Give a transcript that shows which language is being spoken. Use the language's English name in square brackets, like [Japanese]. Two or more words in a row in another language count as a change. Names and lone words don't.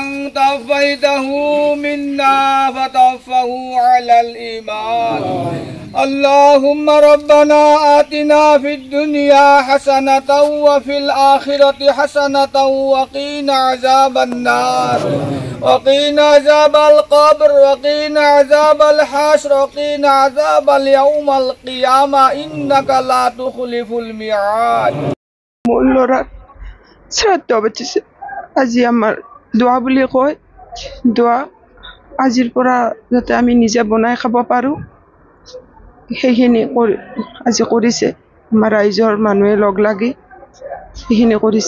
[Arabic] توفيته منا فتوفه على الإيمان اللهم ربنا آتنا في الدنيا حسنة وفي الآخرة حسنة وقنا عذاب النار وقنا عذاب القبر وقنا عذاب الحشر وقنا عذاب اليوم القيامة إنك لا تخلف الميعاد [Assamese] মোৰ ল'ৰাক শ্ৰাদ্ধ পাতিছে আজি আমাৰ দোৱা বুলি কয় দোৱা আজিৰ পৰা যাতে আমি নিজে বনাই খাব পাৰোঁ সেইখিনি আজি কৰিছে আমাৰ ৰাইজৰ মানুহে লগ লাগি সেইখিনি কৰিছে।